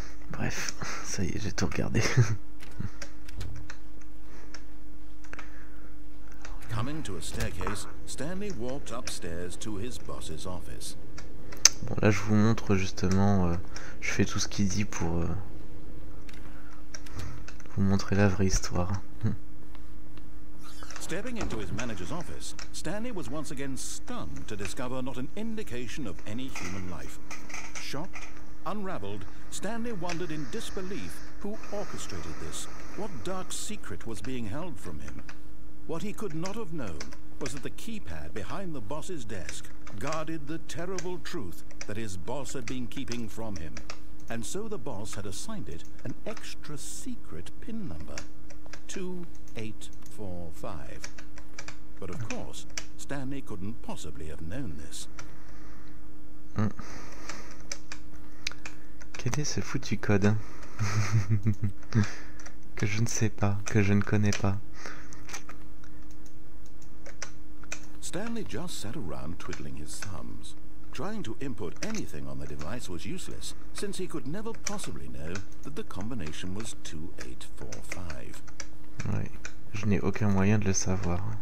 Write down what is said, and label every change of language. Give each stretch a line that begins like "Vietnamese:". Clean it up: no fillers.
French: Bref, ça y est, j'ai tout regardé.
English: Coming to a staircase, Stanley walked upstairs to his boss's office.
French: Bon, là je vous montre justement, je fais tout ce qu'il dit pour vous montrer la vraie histoire.
English: Stepping into his manager's office, Stanley was once again stunned to discover not an indication of any human life. Shocked, unraveled, Stanley wondered in disbelief who orchestrated this, what dark secret was being held from him. What he could not have known was that the keypad behind the boss's desk guarded the terrible truth that his boss had been keeping from him. And so the boss had assigned it an extra secret PIN number, 2845. But of course, Stanley couldn't possibly have known this.
French: Quel est ce foutu code que je ne sais pas, que je ne connais pas?
English: Stanley just sat around twiddling his thumbs. Trying to input anything on the device was useless, since he could never possibly know that the combination was 2845.
French: Ouais, je n'ai aucun moyen de le savoir.